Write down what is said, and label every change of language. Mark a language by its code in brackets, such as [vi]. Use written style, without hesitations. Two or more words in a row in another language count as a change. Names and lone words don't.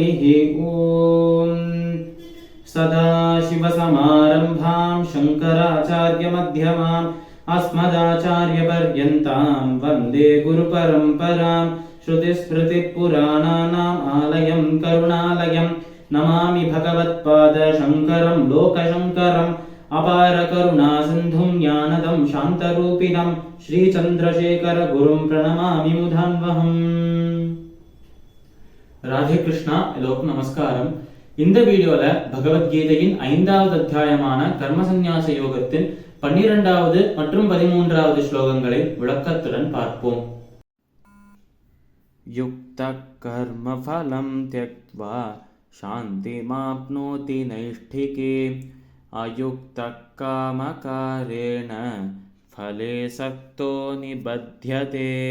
[sa] ॐ सदाशिवसमारम्भां शङ्कराचार्यमध्यमाम् अस्मदाचार्यपर्यन्तां वन्दे गुरुपरम्परां श्रुतिस्मृतिपुराणानाम् आलयं करुणालयं नमामि भगवत्पादशङ्करं लोकशङ्करम् अपारकरुणासिन्धुं ज्ञानदं शान्तरूपिणं श्रीचन्द्रशेखरगुरुं प्रणमामि मुधान्वहम्. [ta] ராதே கிருஷ்ணா, எல்லோருக்கும் நமஸ்காரம். இந்த வீடியோல பகவத்கீதையின் 5வது அத்தியாயமான கர்மசந்நியாச யோகத்தின் 12வது மற்றும் 13வது ஸ்லோகங்களை விளக்கத்துடன் பார்ப்போம். [sa] युक्त कर्म फलं त्यक्त्वा शान्तिमाप्नोति नैष्ठिकीम् अयुक्त कामकारेण फले सक्तो निबध्यते.